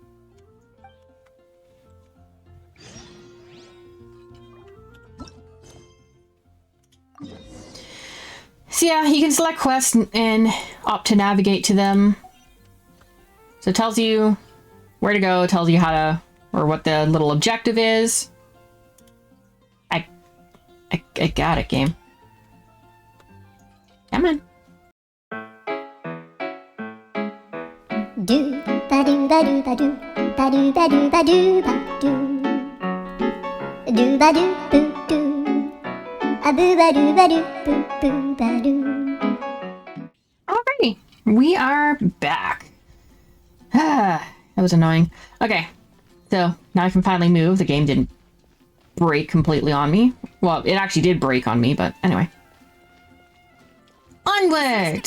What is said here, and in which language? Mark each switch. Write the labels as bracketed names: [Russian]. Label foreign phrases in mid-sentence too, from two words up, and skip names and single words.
[English] So yeah, you can select quests and opt to navigate to them. So it tells you where to go, tells you how to, or what the little objective is. I got it, game. Come on. Do ba do ba do ba do ba do ba do ba do ba do ba do boo do a boo ba do ba do boo boo ba do. Alrighty, we are back. That was annoying. Okay, so now I can finally move. The game didn't break completely on me. Well, it actually did break on me, but anyway. Onwards!